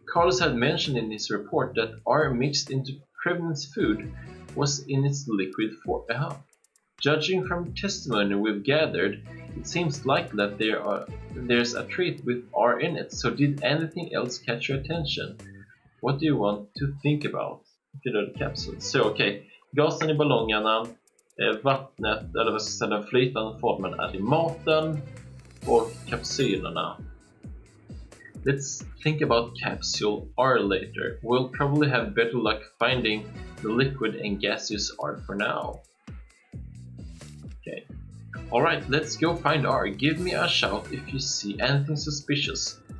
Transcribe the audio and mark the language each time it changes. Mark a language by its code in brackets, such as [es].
[en] Carlos had mentioned in his report that R mixed into Creven's food was in its liquid form. Judging from testimony we've gathered, it seems likely that there's a treat with R in it, so did anything else catch your attention? What do you want to think about? [sv] Fyllda kapsel. Så okej, gasen i ballongerna, vattnet, eller vad ska jag säga, den flytande formen är i maten och kapsylerna. [en] Let's think about capsule R later. We'll probably have better luck finding the liquid and gaseous R for now. Okay. Alright, let's go find R. Give me a shout if you see anything suspicious.